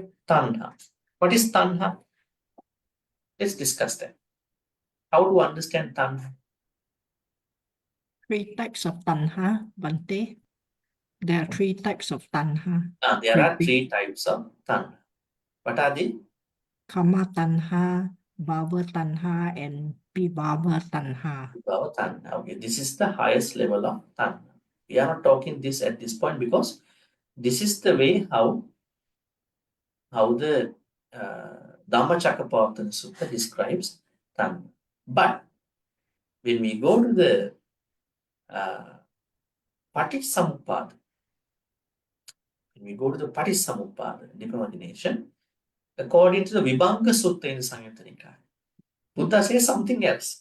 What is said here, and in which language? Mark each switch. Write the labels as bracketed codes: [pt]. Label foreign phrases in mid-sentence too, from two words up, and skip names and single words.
[en] Tanha. What is tanha? Let's discuss that. How to understand tanha? 3 types of tanha, Bhante. There are 3 types of tanha. There are 3 types of tanha. What are they? [pi] Kama tanha, bhava tanha, and vibhava tanha. Vibhava tanha. [en] Okay, this is the highest level of tanha. We are not talking this at this point because this is the way how the Dhammacakkappavattana Sutta describes tanha. But when we go to the Paticsamuppada, deep imagination, according to the Vibhanga Sutta in the Samyutta Nikaya, Buddha says something else.